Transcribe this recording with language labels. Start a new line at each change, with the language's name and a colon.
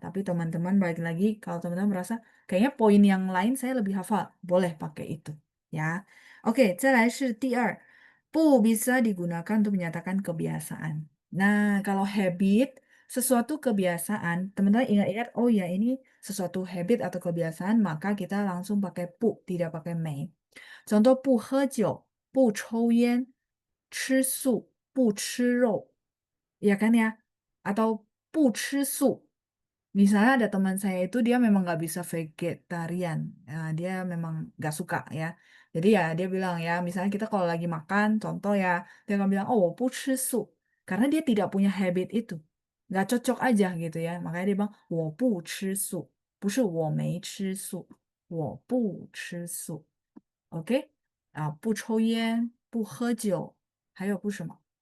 Indonesian: Tapi teman-teman balik lagi, kalau teman-teman merasa kayaknya poin yang lain saya lebih hafal, boleh pakai itu ya. Oke,
Chinese: 再来是第二,
Indonesian: 不 bisa digunakan untuk menyatakan kebiasaan. Nah, kalau habit, sesuatu kebiasaan, teman-teman ingat-ingat, oh ya ini sesuatu habit atau kebiasaan, maka kita langsung pakai 不, tidak pakai 没.
Chinese: Contoh 不喝酒,不抽烟,吃素,不吃肉.
Indonesian: Ya kan ya? Atau
Chinese: 不吃素.
Indonesian: Misalnya ada teman saya itu dia memang nggak bisa vegetarian. Dia memang nggak suka ya. Jadi ya dia bilang ya, misalnya kita kalau lagi makan, contoh ya, dia akan bilang, oh
Chinese: 我不吃素.
Indonesian: Karena dia tidak punya habit itu. Nggak cocok aja gitu ya. Makanya dia bilang,
Chinese: 我不吃素. 不是我没吃素,我不吃素.
English: OK?
Chinese: 不抽烟，不喝酒，还有不什么？